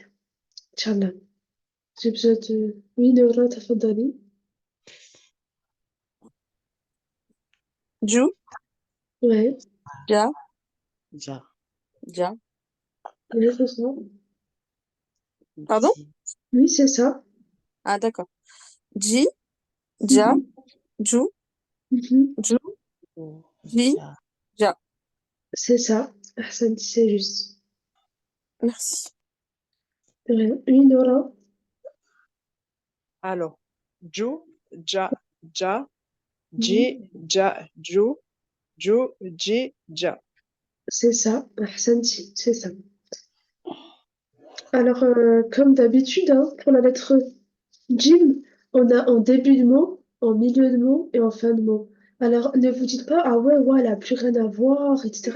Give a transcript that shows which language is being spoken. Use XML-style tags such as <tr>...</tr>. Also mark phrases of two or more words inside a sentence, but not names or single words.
<fr>Inch'Allah. J'ai besoin de... Oui, Noura, tafadali.</fr> <ar>Ju,</ar> <fr>Ouais,</fr> <ar>Ja, Ja, Ja.</ar> <fr>oui, c'est ça. Pardon?</fr> <ar>Ji,</ar> <fr>Oui, c'est ça. Ah, d'accord.</fr> <ar>Ji, Ja, Mhm, Ju, mhm. Ju, Ju, Ji, Ja. Ja.</ar> <fr>C'est ça. Ahsan, c'est juste. Merci. De rien. Oui, Noura. Alors,</fr> <ar>Ju, Ja, Ja, Mhm. Ji, Ja, Ju, Ju, Ji, Ja.</ar> <fr>C'est ça. Ahsan, c'est ça. Alors, comme d'habitude, hein, pour la lettre Jim, on a en début de mot, en milieu de mot et en fin de mot. Alors, ne vous dites pas, ah ouais, ouais, elle n'a plus rien à voir, etc.</fr>